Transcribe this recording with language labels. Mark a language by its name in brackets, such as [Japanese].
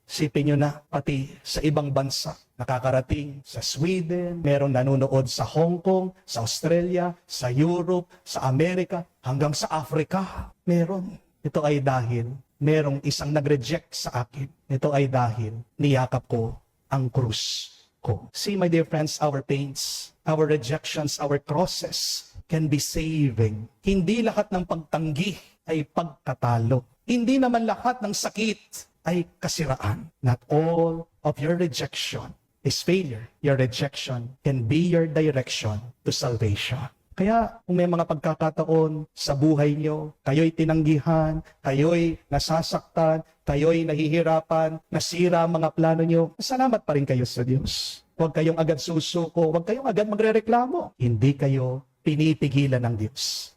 [Filipino] Sipin nyo na, pati sa ibang bansa, nakakarating sa Sweden, meron nanonood sa Hong Kong, sa Australia, sa Europe, sa Amerika, hanggang sa Africa. Meron. Ito ay dahil merong isang nag-reject sa akin. Ito ay dahil niyakap ko ang krus ko. [English] See, my dear friends, our pains, our rejections, our crosses can be saving. [Filipino] Hindi lahat ng pagtanggi ay pagkatalo. Hindi naman lahat ng sakit ay kasiraan. [English] Not all of your rejection is failure. Your rejection can be your direction to salvation. [Filipino] Kaya kung may mga pagkakataon sa buhay nyo, kayo'y tinanggihan, kayo'y nasasaktan, kayo'y nahihirapan, nasira ang mga plano nyo, salamat pa rin kayo sa Diyos. Huwag kayong agad susuko, huwag kayong agad magrereklamo. Hindi kayo pinipigilan ng Diyos.